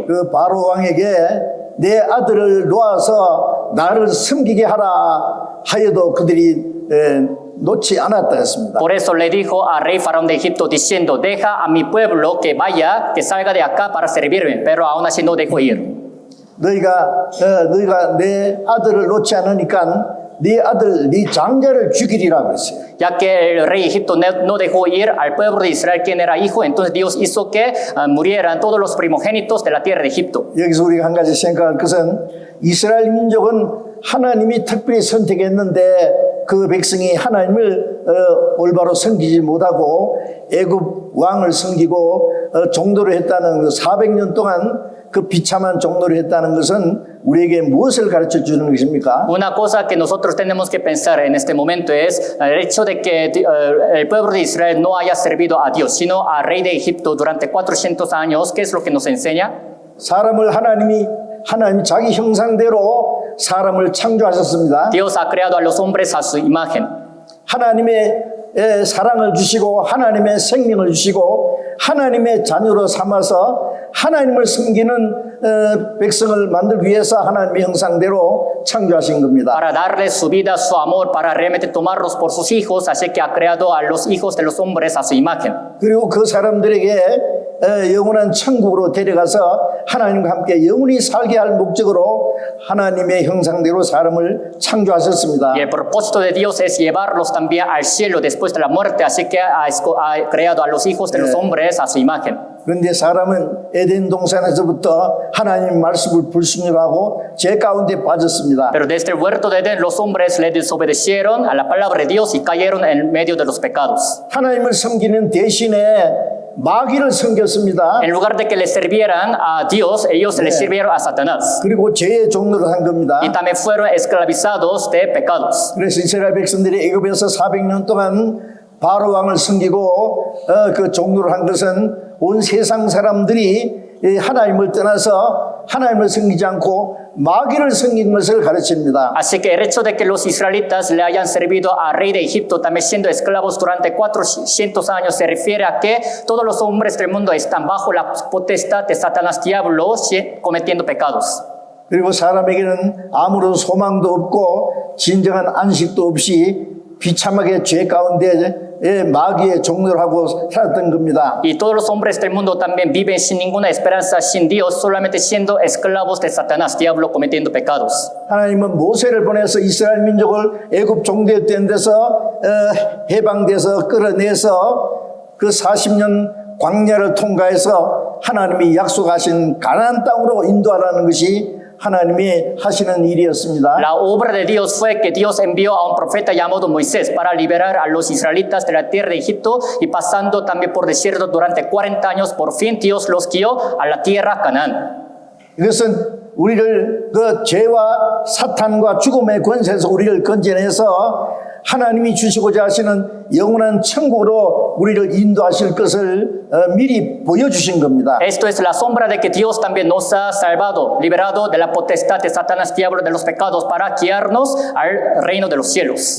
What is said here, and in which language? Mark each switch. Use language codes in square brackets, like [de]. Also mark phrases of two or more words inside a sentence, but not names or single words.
[ko] 그 바로 왕에게 내 아들을 놓아서 나를 섬기게 하라 하여도 그들이 놓지 않았다 했습니다. [es] Por eso le dijo al rey Faraón de Egipto diciendo, deja a mi pueblo que vaya, que salga de acá para servirme, pero aún así no dejó ir. [ko] 너희가 내 아들을 놓지 않으니까 네 아들 네 장자를 죽이리라 그랬어요. [es] Ya que el rey de Egipto no dejó ir al pueblo de Israel quien era hijo, entonces Dios hizo que murieran todos los primogénitos de la tierra de Egipto. [ko] 여기서 우리가 한 가지 생각할 것은 이스라엘 민족은 하나님이 특별히 선택했는데 그 백성이 하나님을 올바로 섬기지 못하고 애굽 왕을 섬기고 종노를 했다는 것 400년 동안 그 비참한 종노를 했다는 것은 우리에게 무엇을 가르쳐 주는 것입니까? [es] Una cosa que nosotros tenemos que pensar en este momento es el hecho de que el pueblo de Israel no haya servido a Dios, sino al rey de Egipto durante 400 años. ¿Qué es lo que nos enseña? [ko] 사람을 하나님 자기 형상대로 사람을 창조하셨습니다. [es] Dios ha creado a los hombres a su imagen. [ko] 하나님의 사랑을 주시고 하나님의 생명을 주시고 하나님의 자녀로 삼아서 하나님을 섬기는 백성을 만들기 위해서 하나님의 형상대로 창조하신 겁니다. [es] Para darles su vida, su amor, para realmente tomarlos por sus hijos, así que ha creado a los hijos de los hombres a su imagen. [ko] 그리고 그 사람들에게 영원한 천국으로 데려가서 하나님과 함께 영원히 살게 할 목적으로 하나님의 형상대로 사람을 창조하셨습니다. [es] Y el propósito de Dios es llevarlos también al cielo después de la muerte, así que ha creado a los hijos de los hombres a su imagen. [ko] 그런데 사람은 에덴 동산에서부터 하나님 말씀을 불순종하고 죄 가운데 빠졌습니다. [es] Pero desde el huerto de Edén los hombres le desobedecieron a la palabra de Dios y cayeron en medio de los pecados. [ko] 하나님을 섬기는 대신에 마귀를 섬겼습니다. [es] En lugar de que le sirvieran a Dios, ellos le sirvieron a Satanás. [ko] 그리고 죄의 종로를 한 겁니다. [es] Y también fueron esclavizados de pecados. [ko] 그래서 이스라엘 백성들이 애굽에서 400년 동안 바로 왕을 섬기고 그 종로를 한 것은 온 세상 사람들이 하나님을 떠나서 하나님을 섬기지 않고 마귀를 섬긴 것을 가르칩니다. [es] Así que el hecho de que los israelitas le hayan servido al rey de Egipto, también siendo esclavos durante 400 años, se refiere a que todos los hombres del mundo están bajo la potestad de Satanás diablo cometiendo pecados. [ko] 그리고 사람에게는 아무런 소망도 없고 진정한 안식도 없이 비참하게 죄 가운데 마귀의 종로를 하고 살았던 겁니다. [es] Y todos los hombres del mundo también viven sin ninguna esperanza, sin Dios, solamente siendo esclavos de Satanás diablo cometiendo pecados. [ko] 하나님은 모세를 보내서 이스라엘 민족을 애굽 종되었던 데서 해방돼서 끌어내서 그 40년 광야를 통과해서 하나님이 약속하신 가나안 땅으로 인도하라는 것이 하나님이 하시는 일이었습니다. [es] La obra de Dios fue que Dios envió a un profeta llamado Moisés para liberar a los israelitas de la tierra de Egipto y pasando también por desierto durante 40 años, por fin Dios los guió a la tierra Canaán. [ko] 이것은 우리를 그 죄와 사탄과 죽음의 권세에서 우리를 건져내서 하나님이 주시고자 하시는 영원한 천국으로 우리를 인도하실 것을 미리 보여주신 겁니다. [es] Esto es la sombra de que Dios también nos ha salvado, liberado de la potestad de Satanás, diablo de los pecados, para guiarnos al reino de los cielos.